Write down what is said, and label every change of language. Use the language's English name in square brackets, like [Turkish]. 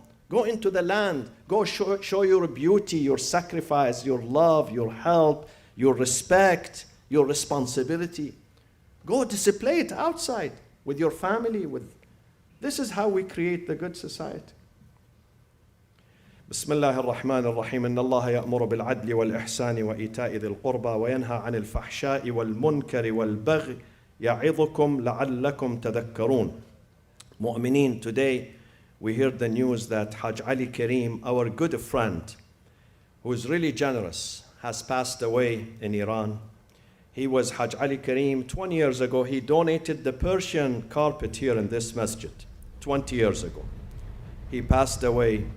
[English] Go into the land. Go show your beauty, your sacrifice, your love, your help, your respect, your responsibility. Go display it outside with your family. This is how we create the good society. [Arabic] بسم الله الرحمن الرحيم إن الله يأمر بالعدل والإحسان وإيتاء ذي القربى وينهى عن الفحشاء والمنكر والبغي يعظكم لعلكم تذكرون. [English] Mu'mineen, today we heard the news that Hajj Ali Kareem, our good friend, who is really generous, has passed away in Iran. He was Hajj Ali Kareem 20 years ago. He donated the Persian carpet here in this masjid 20 years ago. He passed away.